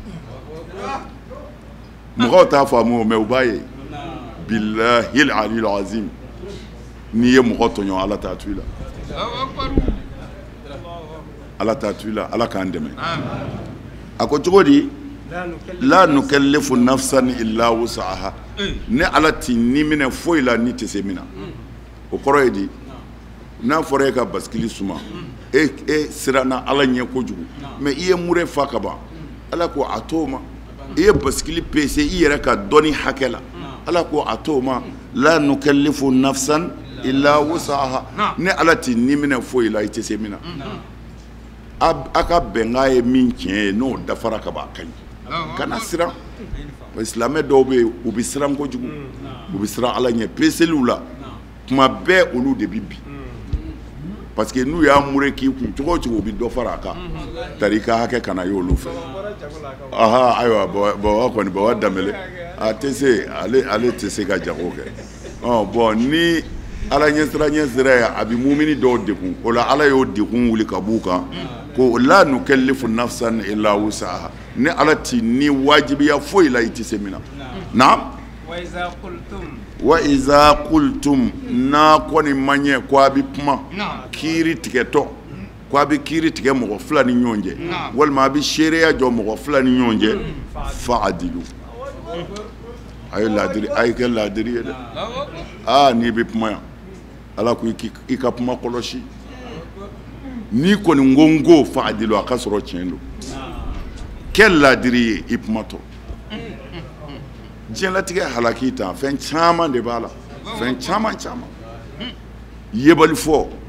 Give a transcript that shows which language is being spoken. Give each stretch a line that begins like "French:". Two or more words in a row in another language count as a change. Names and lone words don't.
Bambara: mɔgɔw t'a faamu o mais u b'a ye
Arabic: بالله العلي العظيم
Bambara: n'i ye mɔgɔ tɔɲɔ ala t'a to i la ala t'a to i la ala k'an dɛmɛ a ko cogo di
Arabic: لا نكلف نفسا إلا وسعها
Bambara: ne ala t'i ni minɛ foyi la ni tɛ se min na o kɔrɔ ye di n'a fɔra e ka baskili suma e siranna ala ɲɛ kojugu mais i ye mure fa ka ban ala ko a t'o ma i ye baskili pese i yɛrɛ ka dɔnni hakɛ la ala ko a t'o ma
Arabic: لا نكلف نفسا إلا وسعها
Bambara: ne ala t'i niminɛ foyi la i tɛ se min na a ka bɛnkan ye min tiɲɛ ye n'o dafara ka ban a ka ɲi kana siran silamɛ dɔw bɛ yen u bɛ siran kojugu u bɛ siran ala ɲɛ peseliw la tuma bɛɛ olu de bɛ bi
French: parce que
Bambara: n'u y'a mure k'i kun cogo o cogo u bɛ dɔ fara a kan tari i ka hakɛ kana ye olu fɛ aha ayiwa bawa kɔni bawa danbɛlɛ a tɛ se ale tɛ se ka jago kɛ bon ni ala ɲɛsira ye a bɛ mumini dɔw degun o la ala y'o degun wuli ka b'u kan ko
Arabic: لا نكلف نفسا إلا وسعها
Bambara: ni ala ti ni wajibiya foyi la i tɛ se min na naam
Arabic: وإذا قلتم
Bambara: na kɔni ma ɲɛ ko a bɛ kuma kiiri tigɛtɔ ko a bɛ kiiri tigɛ mɔgɔ fila ni ɲɔgɔn cɛ walima a bɛ seereya jɔ mɔgɔ fila ni ɲɔgɔn cɛ fa'adilu a ye kɛ laadiri ye dɛ n'i bɛ kuma yan ala ko i ka kuma kɔlɔsi n'i kɔni n ko fa'adilu a ka sɔrɔ tiɲɛ don kɛ laadiri ye i kumatɔ diɲɛlatigɛ halaki tan fɛn caman de b'a la fɛn caman yebali fɔ